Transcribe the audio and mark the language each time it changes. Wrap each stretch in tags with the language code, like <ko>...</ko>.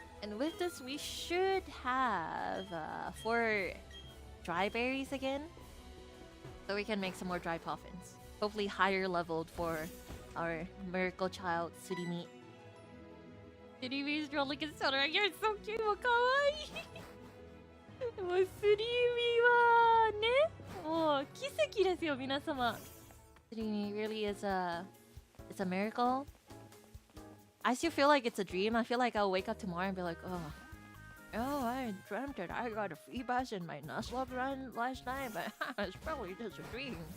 <en>And with this, we should have 4 dry berries again. So we can make some more dry puffins. Hopefully higher leveled for our miracle child, Surimi. Surimi is rolling his shoulder. You're so cute, kawaii.</en> <ja>もうSurimiはね、もう奇跡ですよ、皆様。</ja> <en>Surimi really is it's a miracle. I still feel like it's a dream. I feel like I'll wake up tomorrow and be like, oh, I dreamt that I got a Feebas in my Nuzlocke run last night, but it's probably just a dream.</en>